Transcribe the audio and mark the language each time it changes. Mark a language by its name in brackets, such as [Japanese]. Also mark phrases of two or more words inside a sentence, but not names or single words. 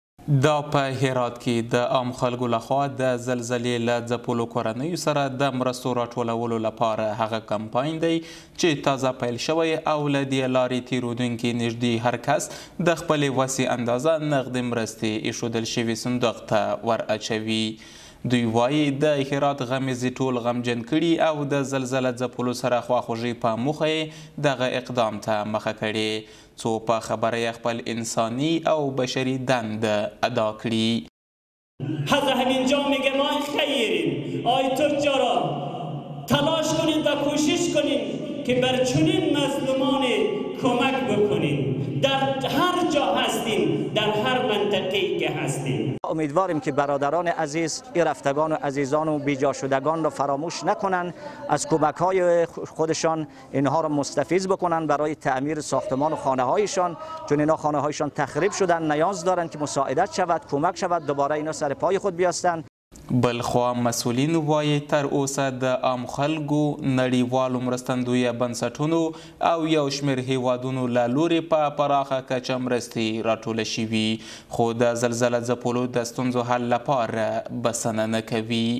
[Pashto] دا په هرات کې د عام خلکو لخوا د زلزلې له ځپلو کورنیو سره د مرستو راټولولو لپاره هغه کمپاین دی چې تازه پیل شوی او له دې لارې تیرودونکي نږدې هر کس د خپلې وسې اندازه نغدې مرستې ایښودل شوي صندوق ته ور اچوي. دوی وایي د هرات غمیزې ټول غمجن کړي او د زلزله ځپلو سره خواخوږي په موخه یې دغه اقدام ته مخه کړې څو په خبره یې خپل انسانی او بشری دند ادا کړي. [Persian] از همینجا میگم آی خیرین آی تجارا تلاش کنید و کوشش کنید که بر چنین مظلومان کمک بکنید در هر جا هستیم در هر منطقه‌ای که هستیم. امیدواریم که برادران عزیز رفتگان و عزیزان و بیجا شدگان را فراموش نکنند، از کمک‌های خودشان اینها را مستفیض بکنند برای تعمیر ساختمان و خانه‌هایشان، چون اینا خانه‌هایشان تخریب شدن، نیاز دارند که مساعدت شود، کمک شود دوباره اینا سر پای خود بیاستند. [Pashto] بلخوا مسئولین وایي تر اوسه د عام خلکو نړیوالو مرستندویه بنسټونو او یو شمېر هیوادونو له لورې په پراخه کچه مرستې راټوله شوي خو د زلزله ځپلو د ستونزو حل لپاره بسنه نه کوي.